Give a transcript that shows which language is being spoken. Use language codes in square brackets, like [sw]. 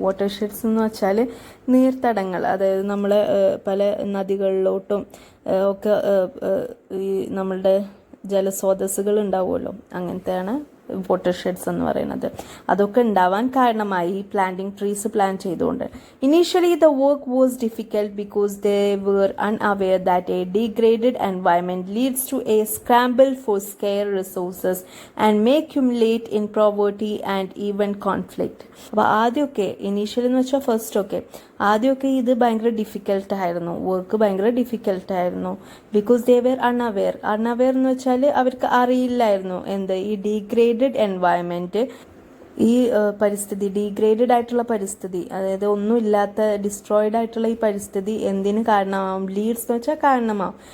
[ml] Water sheds എന്ന് വെച്ചാൽ നീർത്തടങ്ങൾ, അതായത് നമ്മൾ പല നദികളിലോട്ടും ഒക്കെ ഈ നമ്മളുടെ ജലസ്രോതസ്സുകൾ ഉണ്ടാവുമല്ലോ, അങ്ങനത്തെയാണ് വാട്ടർ ഷെഡ്സ് എന്ന് പറയുന്നത്. അതൊക്കെ ഉണ്ടാവാൻ കാരണമായി ഈ പ്ലാന്റിങ് ട്രീസ് പ്ലാൻ ചെയ്തുകൊണ്ട്. [en] Initially the work was difficult because they were unaware that a degraded environment leads to a scramble for scarce resources and may accumulate in poverty and even conflict. [ml] അപ്പോൾ ആദ്യമൊക്കെ initially എന്ന് വെച്ചാൽ ഫസ്റ്റൊക്കെ ആദ്യമൊക്കെ ഇത് ഭയങ്കര ഡിഫിക്കൽട്ടായിരുന്നു, work ഭയങ്കര ഡിഫിക്കൽട്ടായിരുന്നു. [en] because they were unaware [ml] എന്ന് വെച്ചാൽ അവർക്ക് അറിയില്ലായിരുന്നു എന്ത് ഈ ഡീഗ്രേഡഡ് എൻവയൺമെൻറ്റ്, ഈ പരിസ്ഥിതി, ഡീഗ്രേഡഡ് ആയിട്ടുള്ള പരിസ്ഥിതി, അതായത് ഒന്നുമില്ലാത്ത ഡിസ്ട്രോയിഡ് ആയിട്ടുള്ള ഈ പരിസ്ഥിതി എന്തിന് കാരണമാവും, ലീഡ്സ് എന്ന് വെച്ചാൽ കാരണമാവും.